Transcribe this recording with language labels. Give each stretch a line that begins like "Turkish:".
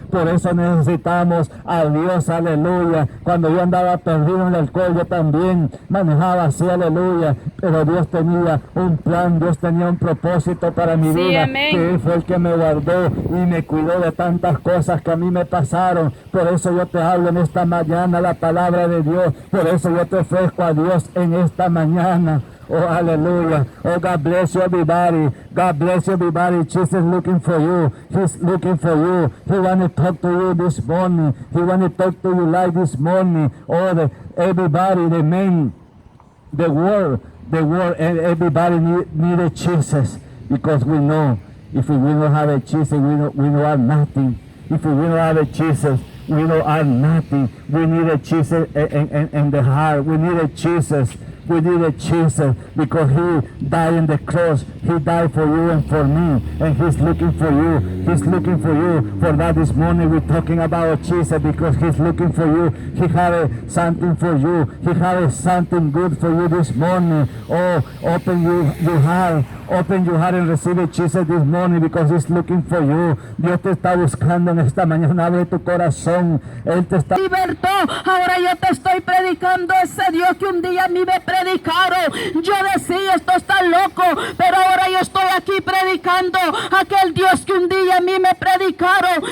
Spanish: Por eso necesitamos a Dios, aleluya. Cuando yo andaba perdido en el alcohol, yo también manejaba así, aleluya, pero Dios tenía un plan, Dios tenía un propósito para mi vida, que Él fue el que me guardó y me cuidó de tantas cosas que a mí me pasaron. Por eso yo te hablo en esta mañana la palabra de Dios, por eso yo te ofrezco a Dios en esta mañana.
English: Oh, hallelujah. Oh, God bless you, everybody. God bless you, everybody. Jesus is looking for you. He's looking for you. He want to talk to you this morning. He want to talk to you like this morning. Oh, everybody, the men, the world, everybody needed Jesus, because we know if we don't have a Jesus, we know are nothing. If we don't have a Jesus, we know are nothing. We need a Jesus in the heart. We need a Jesus. We need a Jesus because He died on the cross. He died for you and for me, and He's looking for you. He's looking for you. For that this morning we're talking about Jesus, because He's looking for you. He had something for you. He had something good for you this morning. Oh, open your heart. Open your heart and receive Jesus this morning, because He's looking for you.
Spanish: Dios te está buscando en esta mañana. Abre tu corazón. Él te está libertó. Ahora yo te estoy predicando ese Dios que un día a mí me predicaron. Yo decía, esto está loco, pero ahora yo estoy aquí predicando aquel Dios que un día a mí me predicaron.